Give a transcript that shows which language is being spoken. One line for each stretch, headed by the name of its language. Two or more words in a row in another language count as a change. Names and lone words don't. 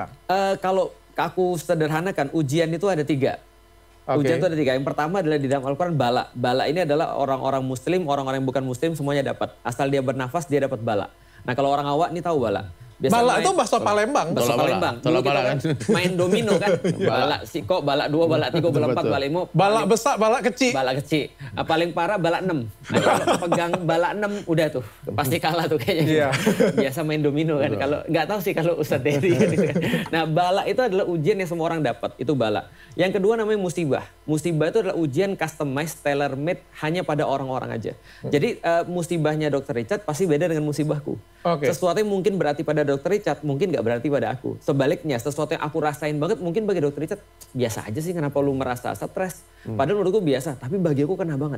Indonesian: Kalau aku sederhanakan, ujian itu ada 3. Ujian itu ada 3. Yang pertama adalah di dalam Al-Quran bala. Bala ini adalah orang-orang muslim, orang-orang yang bukan muslim semuanya dapat. Asal dia bernafas dia dapat bala. Nah kalau orang awak ini tahu bala. Bala itu bahasa Palembang. Bahasa Palembang. Dulu kita kan main domino kan. Bala siko, bala 2, bala 3, bala 4, bala 5. Bala besar, bala kecil. Bala kecil. Paling parah bala 6. Nah, kalau pegang bala 6 udah tuh. Pasti kalah tuh kayaknya. Biasa main domino kan. Kalau nggak tahu sih kalau Ustadz Dery gitu kan. Nah bala itu adalah ujian yang semua orang dapat. Itu bala. Yang kedua namanya musibah. Musibah itu adalah ujian
English: customized, tailor made
Indonesian: hanya pada orang-orang aja. Jadi musibahnya Dr. Richard pasti beda dengan musibahku. Sesuatu yang mungkin berarti pada Dr. Richard mungkin nggak berarti pada aku. Sebaliknya sesuatu yang aku rasain banget mungkin bagi Dr. Richard biasa aja sih, kenapa lu merasa stres. Padahal menurutku biasa, tapi bagi aku kena banget.